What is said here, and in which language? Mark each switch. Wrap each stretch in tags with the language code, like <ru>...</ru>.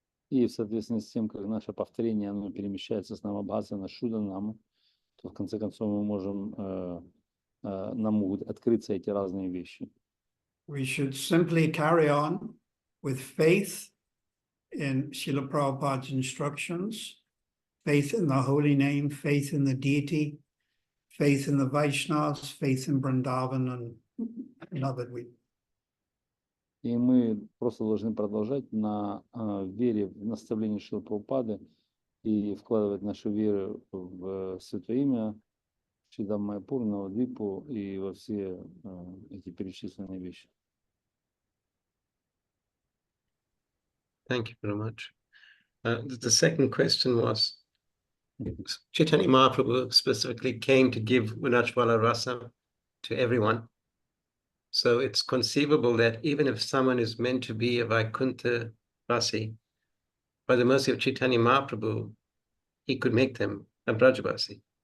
<ru>И в соответствии с тем, как наше повторение оно перемещается с Намабхаса на Шуданаму, то в конце концов мы можем, нам могут открыться эти разные вещи.</ru> <en>We should simply carry on with faith in Srila Prabhupada's instructions, faith in the holy name, faith in the deity, faith in the Vaishnavas, faith in Vrindavan and Navadvip.</en> <ru>И мы просто должны продолжать на вере в наставление Шрилы Прабхупады и вкладывать нашу веру в Святое Имя, Шридам Майяпур, Навадвипу и во все эти перечисленные вещи.</ru> <en>Thank you very much. The second question was, Chaitanya Mahaprabhu specifically came to give Unachvala Rasa to everyone. So it's conceivable that even if someone is meant to be a Vaikuntha Vasi, by the mercy of Chaitanya Mahaprabhu, he could make them a Brajavasi.</en>